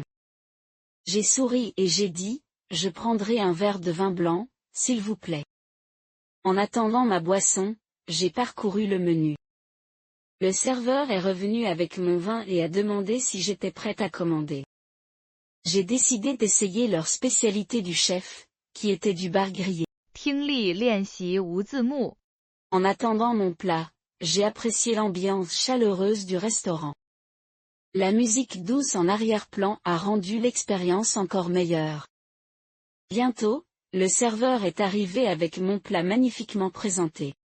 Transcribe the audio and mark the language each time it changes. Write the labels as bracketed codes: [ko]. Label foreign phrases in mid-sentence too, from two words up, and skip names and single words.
[fr] J'ai souri et j'ai dit, je prendrai un verre de vin blanc, s'il vous plaît. En attendant ma boisson, j'ai parcouru le menu. Le serveur est revenu avec mon vin et a demandé si j'étais prête à commander. J'ai décidé d'essayer leur spécialité du chef, qui était du bar grillé. [zh] 听力练习无字幕 [fr] En attendant mon plat, j'ai apprécié l'ambiance chaleureuse du restaurant. La musique douce en arrière-plan a rendu l'expérience encore meilleure. Bientôt, le serveur est arrivé avec mon plat magnifiquement présenté.